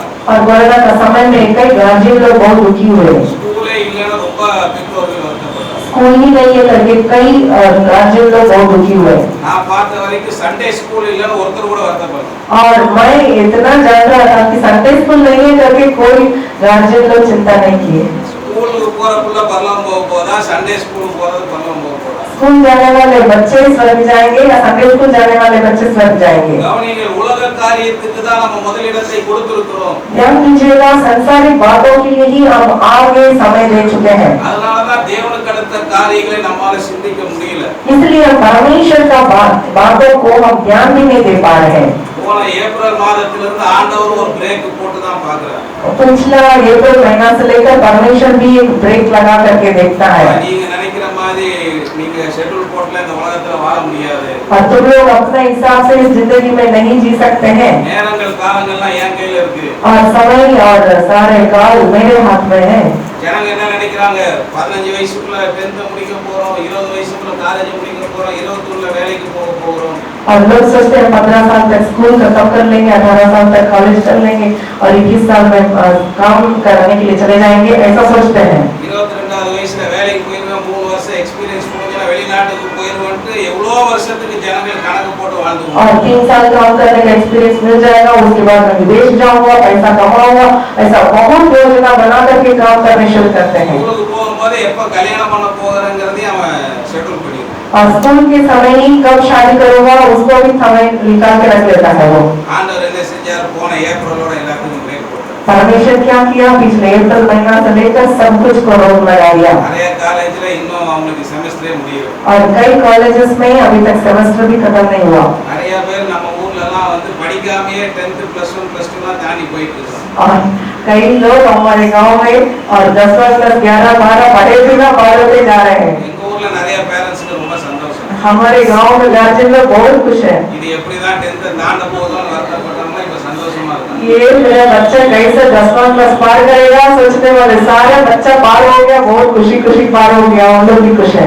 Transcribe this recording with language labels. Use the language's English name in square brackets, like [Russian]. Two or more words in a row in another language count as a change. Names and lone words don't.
[Hindi] और कोरोना का समय में कई गार्जियन लोग बहुत दुखी हुए। [Tamil] ஸ்கூலே இல்லைன்னா ரொம்ப பெற்றோர்கள் வருத்தப்பட்டாங்க. [Hindi] स्कूल ही नहीं है करके कई गार्जियन लोग बहुत दुखी हुए। [Tamil] நான் பார்த்த வரைக்கும் [English] Sunday school [Tamil] இல்லைன்னு ஒருத்தர் கூட வருத்தப்படல. [Hindi] और मैं इतना जान रहा था कि [English] Sunday school [Hindi] नहीं है करके कोई गार्जियन लोग चिंता नहीं किए। [Tamil] ஸ்கூலுக்கு போற புள்ள பரலோகம் போக போதா, [English] Sunday schoolக்கு [Tamil] போறது பரலோகம் போக போதா? [Hindi] स्कूल जाने वाले बच्चे स्वर्ग जाएंगे या [English] Sunday school [Hindi] जाने वाले बच्चे स्वर्ग जाएंगे? [Tamil] கவனிங்கள், உலக காரியத்துக்கு தான் நம்ம முதலிடத்தை கொடுத்திருக்கிறோம். [Hindi] ध्यान दीजिएगा, संसारिक बातों के लिए ही हम आगे समय दे चुके हैं। [Tamil] அதனாலதான் தேவனுக்கு அடுத்த காரியங்களை நம்மால சிந்திக்க முடியல. [Hindi] इसलिए हम परमेश्वर का बातों को हम ध्यान भी नहीं दे पा रहे हैं। [Tamil] போன ஏப்ரல் மாதத்திலிருந்து ஆண்டவர் ஒரு பிரேக் போட்டு தான் பார்க்கிறார். [Hindi] पिछला अप्रैल महीना से लेकर परमेश्वर भी एक ब्रेक लगा करके देखता है। [Tamil] நீங்க நினைக்கிற மாதிரி நீங்க ஷெட்யூல் போட்ல இந்த உலகத்துல வாழ முடியாது. [Hindi] और तुम लोग अपने हिसाब से इस जिंदगी में नहीं जी सकते हैं। [Tamil] நேரங்கள் காலங்கள்லாம் என் கையில இருக்கு. [Hindi] और समय और सारे काल मेरे हाथ में है। [Tamil] ஜனங்க என்ன நினைக்கிறாங்க, 15 வயசுக்குள்ள 10th முடிக்க போறோம், 20 வயசுக்குள்ள காலேஜ் முடிக்க போறோம், 21 வேலைக்கு போக போறோம். [Hindi] और लोग सोचते हैं 15 साल तक स्कूल खत्म कर लेंगे, 18 साल तक कॉलेज कर लेंगे और 21 साल में काम करने के लिए चले जाएंगे, ऐसा सोचते हैं। [Tamil] 22வது வயசுல வேலைக்கு போயிருவேன், 3 வருஷம் எக்ஸ்பீரியன்ஸ் முடிஞ்சா வெளிநாட்டுக்கு போயிருவேன்ட்டு எவ்வளோ வருஷத்துக்கு ஜனங்கள் கணக்கு போட்டு வாழ்ந்துவாங்க. [Hindi] और 3 साल काम करने का एक्सपीरियंस मिल जाएगा, उसके बाद मैं विदेश जाऊंगा, पैसा कमाऊंगा, ऐसा बहुत योजना बना करके काम करने शुरू करते हैं। [Tamil] ஸ்கூலுக்கு போகும்போது எப்ப கல்யாணம் பண்ண போகிறேங்கிறதையும் அவன் ஷெட்யூல் பண்ணிடுவான். [Hindi] और स्कूल के समय ही कब शादी करूंगा उसको भी समय निकाल के रख लेता है वो। [Tamil] ஆண்டவர் என்ன செஞ்சார், போன ஏப்ரலோட எல்லாத்துக்கும் பிரேக் போட்டார். [Hindi] परमेश्वर क्या किया, पिछले अप्रैल महीना से लेकर सब कुछ को रोक लगा दिया। [Tamil] நிறைய காலேஜ்ல இன்னும் அவங்களுக்கு செமஸ்டரே முடியல. [Hindi] और कई कॉलेजेस में अभी तक सेमेस्टर भी खत्म नहीं हुआ। [Tamil] நிறைய பேர் நம்ம ஊர்ல எல்லாம் வந்து படிக்காமயே 10th +1 +2 தான் தாண்டி போயிட்டு இருக்காங்க. [Hindi] और कई लोग हमारे गांव में और 10 + 11 12 पढ़े बिना पढ़ते जा रहे हैं। [Tamil] எங்க ஊர்ல நிறைய பேரண்ட்ஸ்க்கு ரொம்ப சந்தோஷம். [Hindi] हमारे गांव में गार्जियन लोग बहुत खुश है। [Tamil] இது எப்படிதான் 10th தாண்ட போகுதோன்னு வருத்தப்பட்டாங்க, இப்ப சந்தோஷமா இருக்காங்க. [Hindi] ये मेरा बच्चा कैसे 10वां क्लास पार करेगा सोचने वाले सारे बच्चा पार हो गया, बहुत खुशी खुशी पार हो गया, हम लोग भी खुश हैं।